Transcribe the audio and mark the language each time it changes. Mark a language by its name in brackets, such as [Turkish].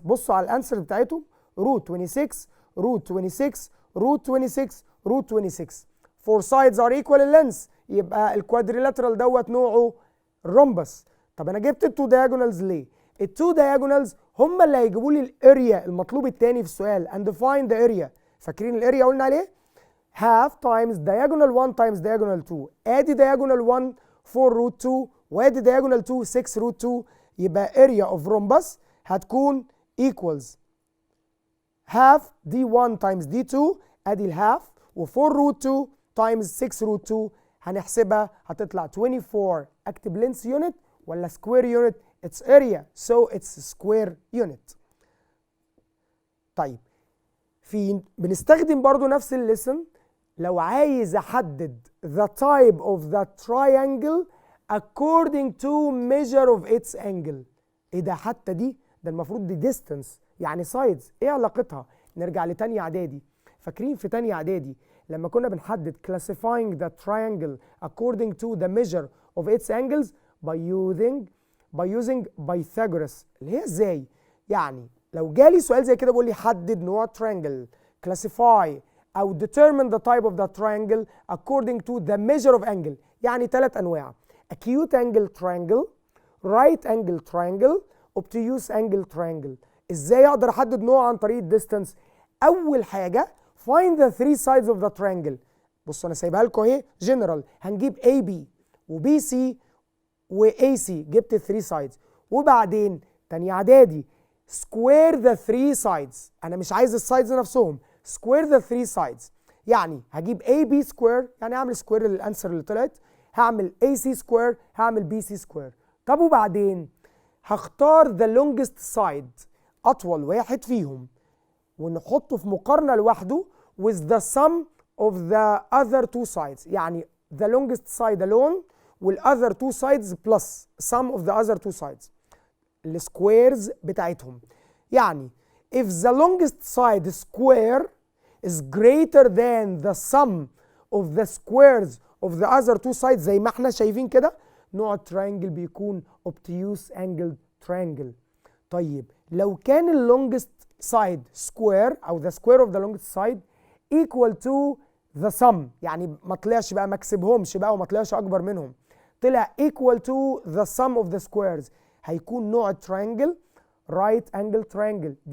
[Arabic] بصوا على الانسر بتاعتهم، روت 26 روت 26 روت 26 روت 26. [English] four sides are equal in length, [Arabic] يبقى الكوادريلاترال دوت نوعه رومبس. طب انا جبت التو دايجونالز ليه؟ التو دايجونالز هم اللي هيجيبوا لي الاريا المطلوب الثاني في السؤال، [English] and find the area. [Arabic] فاكرين الاريا قلنا عليه؟ [English] half times diagonal 1 times diagonal 2. [Arabic] ادي diagonal 1 4 روت 2 وادي diagonal 2 6 روت 2، يبقى area of rhombus هتكون [English] equals half d1 times d2، [Arabic] ادي الهاف، و4 روت 2 times 6 روت 2 هنحسبها هتطلع 24. اكتب لينس يونت ولا سكوير يونت؟ [English] It's area so it's square unit. [Arabic] طيب بنستخدم برضو نفس الليسن لو عايز احدد [English] the type of the triangle according to measure of its angle. [Arabic] ايه ده؟ حتى دي ده المفروض دي distance يعني sides، ايه علاقتها؟ نرجع لتانية اعدادي. فاكرين في تانية اعدادي لما كنا بنحدد [English] classifying the triangle according to the measure of its angles by using Pythagoras، [Arabic] اللي هي ازاي؟ يعني لو جالي سؤال زي كده بيقول لي حدد نوع triangle، classify او [English] determine the type of the triangle according to the measure of angle، [Arabic] يعني 3 انواع: acute angle triangle، right angle triangle، obtuse angle triangle. ازاي اقدر احدد نوع عن طريق الديستانس؟ اول حاجه [English] find the 3 sides of the triangle. [Arabic] بصوا انا سايبها لكم اهي جنرال، هنجيب AB وBC وAC، جبت 3 sides. وبعدين تانية اعدادي [English] square the 3 sides، [Arabic] انا مش عايز السايدز نفسهم، square the 3 sides. يعني هجيب AB square، يعني اعمل سكوير للانسر اللي طلعت، هعمل AC square، هعمل BC square. طب وبعدين هختار the longest side، اطول واحد فيهم، ونحطه في مقارنه لوحده [English] with the sum of the other two sides، [Arabic] يعني [English] the longest side alone والاذر two sides plus sum of the other two sides [Arabic] السكويرز بتاعتهم. [English] يعني if the longest side square is greater than the sum of the squares of the other two sides [Arabic] زي ما احنا شايفين كده، نوع الترينجل بيكون [English] obtuse angled triangle. [Arabic] طيب لو كان ال longest side square او [English] the square of the longest side equal to the sum، [Arabic] يعني ما طلعش بقى، ما كسبهمش بقى وما طلعش اكبر منهم، طلع [English] equal to the sum of the squares، [Arabic] هيكون نوع الترينجل right angle triangle.